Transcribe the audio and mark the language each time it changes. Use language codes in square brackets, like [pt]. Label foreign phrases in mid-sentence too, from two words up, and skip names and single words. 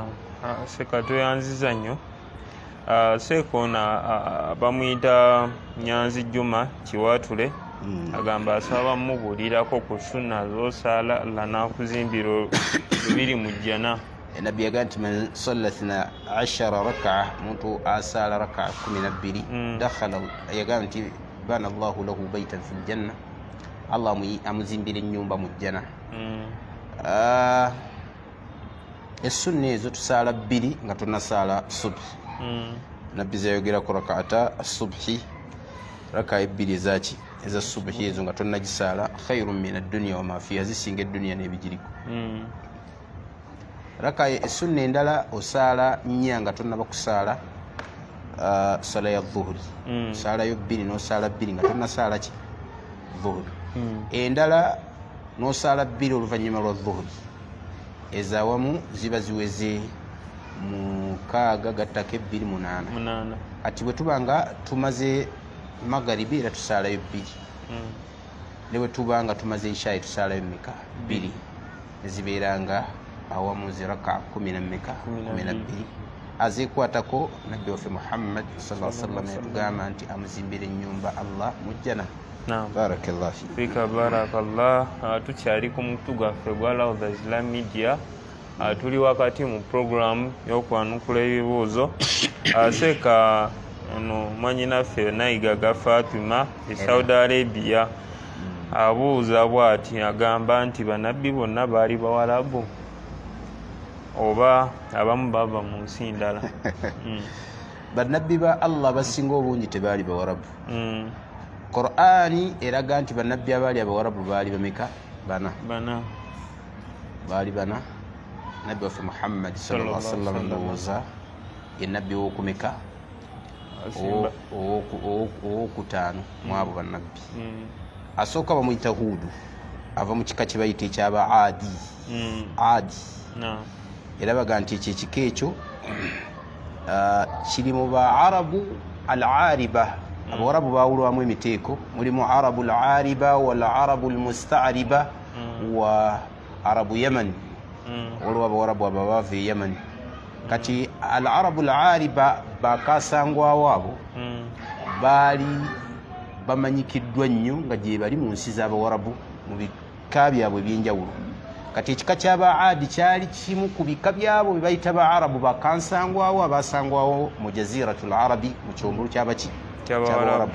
[lg] Seka tweyanziza nnyo. Sekoona bamuyita Nyanzi Juma Kiwatule, agamba asaba mubuulirako ku sunna z'osaala Allah n'akuzimbira lubiri mu jjana. Nabbi yagamba nti [ar] من صلى 12 ركعة, [lg] muntu asaala raka 12 dakhala, yagamba nti [ar] بنى الله له بيتا في الجنة, [lg] Allah amuzimbira ennyumba mu jjana. Essunna ezo tusaala 2 nga tunasaala subhi. Nabbi zayogera ku rakaata subhi, raka 2 ezaki eza subhi ezo nga tonnagisaala, [ar] خير من الدنيا وما فيها, [lg] zisinga eddunya n'ebigiriko. Raka essunna endala osaala 4 nga tonnaba kusaala sala ya dhuhuri, saalayo 2 n'osaala 2 nga tonnasaala ki dhuhuri. Endala n'osaala 2 oluvannyuma lwa dhuhuri, ezaawamu ziba ziweze 6 gattako 2 8. Kati bwe tuba nga tumaze magaribi era tusaalayo 2, ne bwe tuba nga tumaze ishaayi tusaalayo meka 2, ezibeera nga awamu ziraka 12. Azeekwatako nabbi waffe Muhammad [ar] صلى الله عليه وسلم [lg] yatugamba nti amuzimbira ennyumba Allah mu jjana. [ar] Barakallahu فيك. بارك الله. [lg] Tukyali ku mutu gwaffe gwa Rawda Islam Media. Tuli wakati mu program y'okwanukula ebibuuzo. Seeka ono mwannyinaffe Nayigaga Fatima e Saudi Arabia abuuza bw'ati, agamba nti bannabbi bonna baali Bawarabu oba abamu bava mu nsi ndala? Bannabbi ba Allah basinga obungi tebaali Bawarabu. Qur'ani eraga nti bannabbi abaali Abawarabu baali bameka? 4. Baali 4. Nabbi waffe Muhammad [ar] صلى الله عليه وسلم [lg] ndowooza ye nabbi w'okumeka ow'okutaano mu abo bannabbi. Asooka bamuyita Huudu, ava mu kika kye bayita ekyaba Adi. Era baga nti ekyo ekika ekyo kiri mu Baarabu al-Ariba. Abawarabu baawulwamu emiteeko, mulimu [ar] عرب العاربة والعرب المستعربة وعرب يمن. [lg] Waliwo Abawarabu abo baava e Yaman. Kati [ar] العرب العاربة [lg] bakasangwawo abo baali bamanyikiddwa nnyo nga gye bali mu nsi z'Abawarabu mu bika byabwe eby'enjawulo. Kati ekika ky'aba Adi kyali kimu ku bika byabo bye bayita Baarabu bakansangwawo abasangwawo mu Jaziratul Arabi, mu kyombolo ky'Abawarabu.